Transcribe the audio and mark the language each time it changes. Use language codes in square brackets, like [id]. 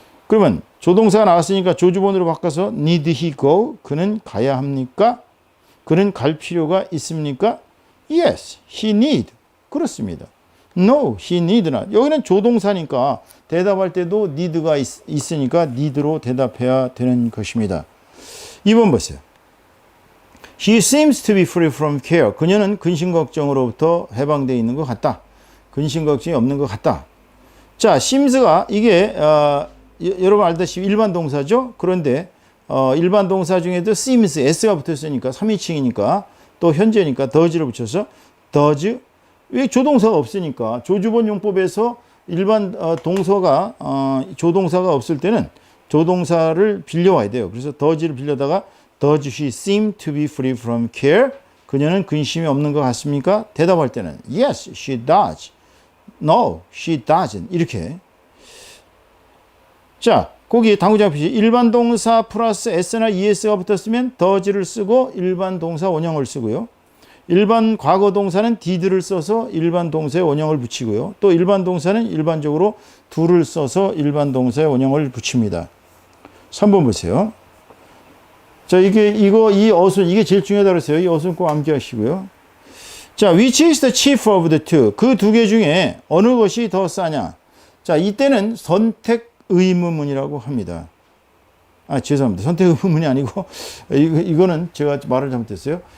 [ko] 그러면 조동사가 나왔으니까 조주본으로 바꿔서 [en] need he go [ko] 그는 가야 합니까? 그는 갈 필요가 있습니까? [en] Yes, he need. [ko] 그렇습니다. [en] No, he need not. [ko] 여기는 조동사니까 대답할 때도 need가 있으니까 need로 대답해야 되는 것입니다. 2번 보세요. [en] He seems to be free from care. [ko] 그녀는 근심 걱정으로부터 해방되어 있는 것 같다. 근심 걱정이 없는 것 같다. 자, seems가 이게 여러분 알다시피 일반 동사죠. 그런데 일반 동사 중에도 seems, s가 붙었으니까 3인칭이니까 또 현재니까 does를 붙여서 does. 왜 조동사가 없으니까 조주본 용법에서 일반 동서가 조동사가 없을 때는 조동사를 빌려와야 돼요. 그래서 does를 빌려다가 [en] does she seem to be free from care? [ko] 그녀는 근심이 없는 것 같습니까? 대답할 때는 [en] yes, she does. No, she doesn't. [ko] 이렇게. 자, 거기 당구장 표시 일반 동사 플러스 s나 es가 붙었으면 does를 쓰고 일반 동사 원형을 쓰고요. 일반 과거 동사는 did를 써서 일반 동사의 원형을 붙이고요. 또 일반 동사는 일반적으로 do를 써서 일반 동사의 원형을 붙입니다. 3번 보세요. 자, 이 어순, 이게 제일 중요하다고 했어요. 이 어순 꼭 암기하시고요. [en] 자, which is the cheaper of the two? [ko] 그 두 개 중에 어느 것이 더 싸냐? 자, 이때는 선택 의문문이라고 합니다. 죄송합니다. 선택 의문문이 아니고, 이거는 제가 말을 잘못했어요.